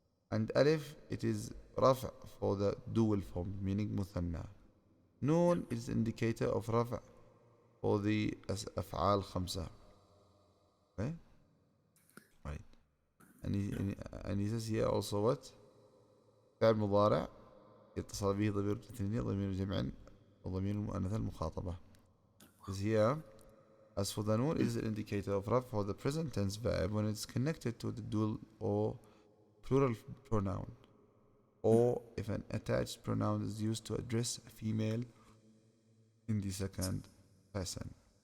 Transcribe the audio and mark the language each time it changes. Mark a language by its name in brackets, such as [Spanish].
[English] And Alif, it is Raf for the dual form, meaning Muthanna. Noon is indicator of Raf for the [Arabic] أفعال خمسة. [English] Okay? Right. And he says here also what? [Arabic] فعل مضارع يتصل به ضمير الاثنين ضمير الجمع وضمير المؤنث المخاطبة. [English] Is here, as for the noon, it is an indicator of raf for the present tense verb when it's connected to the dual or plural pronoun, or if an attached pronoun is used to address a female in the second person.